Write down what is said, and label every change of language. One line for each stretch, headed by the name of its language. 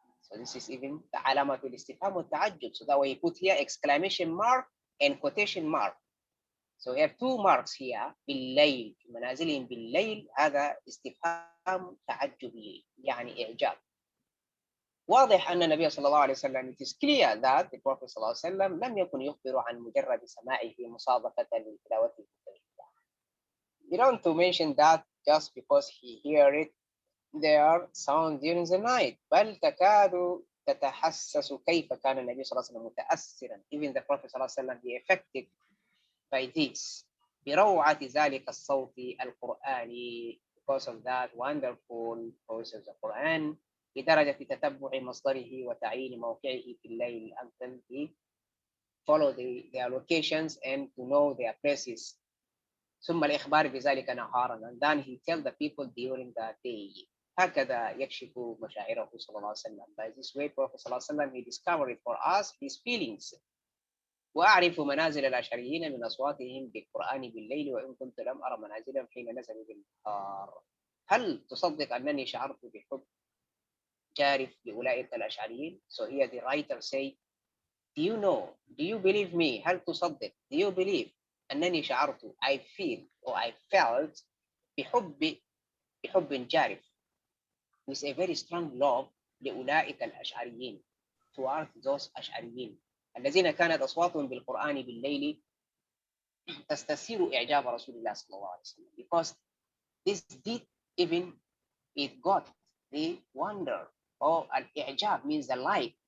English: So this is even the
Arabic: alamatul istifham wa ta'ajjub.
English: So that way you put here exclamation mark and quotation mark. So we have two marks here.
Arabic: بالليل منازلهم بالليل هذا استفهام تعجبي يعني إعجاب. واضح أن النبي صلى الله عليه وسلم,
English: it is clear that the Prophet
Arabic: صلى الله عليه وسلم لم يكن يخبر عن مجرد سماعه مصادقة لتلاوته.
English: You don't want to mention that just because he hear it their sound during the night.
Arabic: بل تكاد تتحسس كيف كان النبي صلى الله عليه وسلم متأثرا.
English: Even the Prophet صلى الله عليه وسلم be affected by this.
Arabic: بروعة ذلك الصوت القرآني,
English: because of that wonderful voice of the Quran.
Arabic: بدرجة تتبع مصدره وتعيين موقعه في الليل,
English: until he follow their locations and to know their places.
Arabic: ثم الإخبار بذلك نهارا,
English: and then he tell the people during the day.
Arabic: هكذا يكشف مشاعره صلى الله عليه وسلم.
English: By this way, Prophet صلى الله عليه وسلم, he discovered for us his feelings.
Arabic: وأعرف منازل الأشعريين من أصواتهم بالقرآن بالليل وإن كنت لم أرى منازلهم حين نزلوا بالنهار. هل تصدق أنني شعرت بحب جارف لأولئك الأشعريين?
English: So here the writer say, do you believe me?
Arabic: هل تصدق,
English: do you believe
Arabic: أنني شعرت,
English: I feel or I felt
Arabic: بحب جارف,
English: with a very strong love
Arabic: لأولئك الأشعريين,
English: toward those
Arabic: أشعريين الذين كانت أصواتهم بالقرآن بالليل تستثير إعجاب رسول الله صلى الله عليه وسلم,
English: because this did even it got the wonder, or al-i'jab means the light.